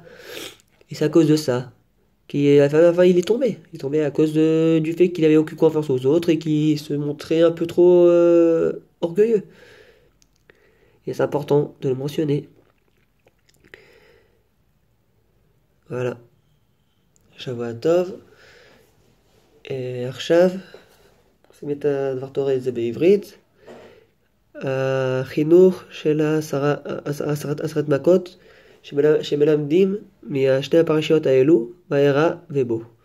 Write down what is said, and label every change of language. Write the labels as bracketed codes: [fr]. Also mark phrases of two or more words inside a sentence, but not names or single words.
[fr] Et c'est à cause de ça. Enfin, il est tombé. Il est tombé à cause du fait qu'il avait aucune confiance aux autres et qu'il se montrait un peu trop orgueilleux. Et c'est important de le mentionner. Voilà. [he] שבוע טוב. עכשיו, עושים את הדבר תורה הזה בעברית. החינוך של עשרת מכות שמלמדים משתי הפרשיות האלו, וארא ובו.